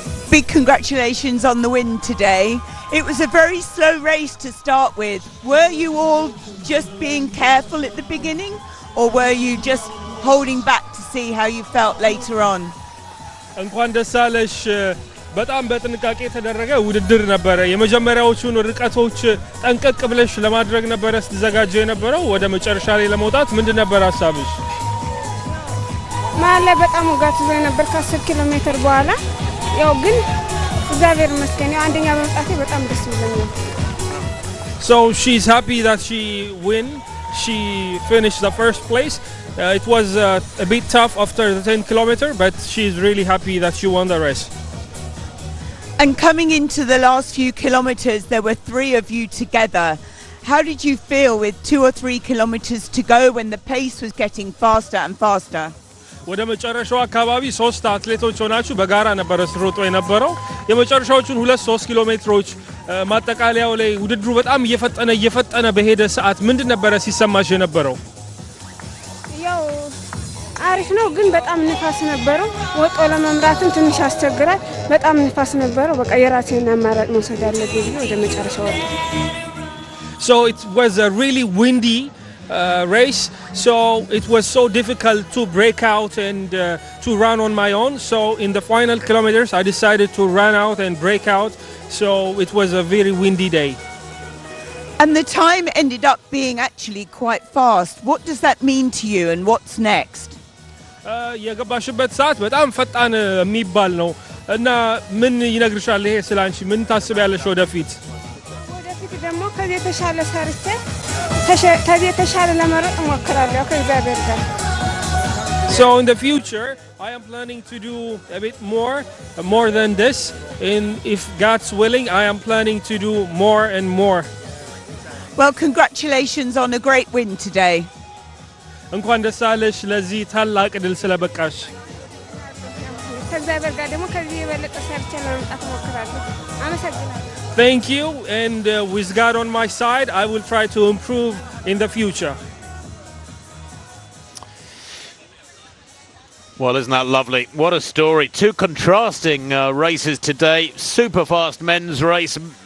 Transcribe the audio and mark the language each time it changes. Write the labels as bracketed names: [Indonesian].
[English] Big congratulations on the win today. It was a very slow race to start with. Were you all just being careful at the beginning, or were you just holding back to see how you felt later on? [Amharic] እንኳን ደስ አለሽ። በጣም በጥንቃቄ የተደረገ ውድድር ነበረ። የመጀመሪያዎቹን ርቀቶች ጠንቀቅ ብለሽ ለማድረግ ነበረ ስትዘጋጀ የነበረው። ወደ መጨረሻ ላይ ለመውጣት ምንድን ነበር ሐሳብሽ? ማለት በጣም ውጋት ይዞ ነበር ከ10 ኪሎ ሜትር በኋላ ያው ግን እግዚአብሔር ይመስገን ያው አንደኛ በመጣቴ በጣም ደስ ብሎኛል። [English] So she's happy that she finished the first place. It was a bit tough after the 10 kilometer, but she's really happy that she won the race. And coming into the last few kilometers, there were 3 of you together. How did you feel with 2 or 3 kilometers to go when the pace was getting faster and faster? [Amharic] ወደ መጨረሻው አካባቢ 3 አትሌቶች ሆናችሁ በጋራ ነበር ስትሮጡ የነበረው። የመጨረሻዎቹን 2-3 ኪሎ ሜትሮች ማጠቃለያው ላይ ውድድሩ በጣም እየፈጠነ በሄደ ሰዓት ምንድን ነበር ሲሰማሽ የነበረው? ያው አሪፍ ነው ግን በጣም ንፋስ ነበረው። ወጦ ለመምራትም ትንሽ ያስቸግራል። በጣም ንፋስ ነበረው። በቃ የራሴን አማራጭ መውሰድ አለብኝ ወደ መጨረሻው ወጣ። [English] So it was a really windy race, so it was so difficult to break out and to run on my own. So in the final kilometers I decided to run out and break out, so it was a very windy day. And the time ended up being actually quite fast. What does that mean to you and what's next? [Amharic] የገባሽበት ሰዓት በጣም ፈጣን የሚባል ነው እና ምን ይነግርሻል ይሄ ስላንቺ ምን ታስቢያለሽ ወደፊት? ወደፊት ደግሞ ከዚህ የተሻለ ሰርቼ ከዚህ የተሻለ ለመሮጥ እሞክራለሁ ከእግዚአብሔር ጋር። [English] So in the future I am planning to do a bit more than this, and if God's willing I am planning to do more and more. Well, congratulations on a great win today. [Amharic] እንኳን ደስ አለሽ ለዚህ ታላቅ ድል ስለበቃሽ። ከእግዚአብሔር ጋር ደግሞ ከዚህ የበለጠ ሰርቼ ለመምጣት እሞክራለሁ። አመሰግናለሁ። [English] Thank you, and with God on my side I will try to improve in the future. Well, isn't that lovely? What a story. 2 contrasting races today. Super fast men's race.